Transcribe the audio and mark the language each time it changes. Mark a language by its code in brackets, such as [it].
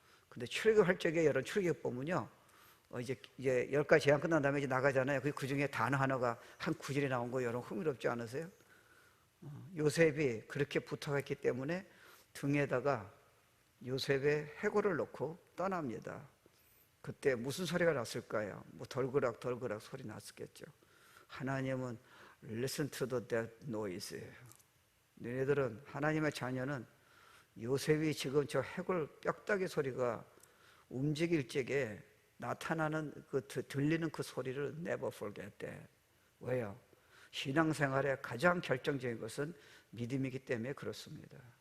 [ko] 근데 출애굽할 적에 여러분 출애굽 보면요 이제 10가지 재앙 끝난 다음에 이제 나가잖아요. 그 중에 단어 하나가 한 구절이 나온 거 여러분 흥미롭지 않으세요? 요셉이 그렇게 부탁했기 때문에 등에다가 요셉의 해골을 넣고 떠납니다. 그때 무슨 소리가 났을까요? 덜그락 소리 났었겠죠. 하나님은 [en] listen to the dead noise. [ko] 너희들은 하나님의 자녀는 요셉이 지금 저 해골 뼈다귀 소리가 움직일 적에 나타나는 들리는 그 소리를 [en] never forget that. [ko] 왜요? 신앙생활의 가장 결정적인 것은 믿음이기 때문에 그렇습니다.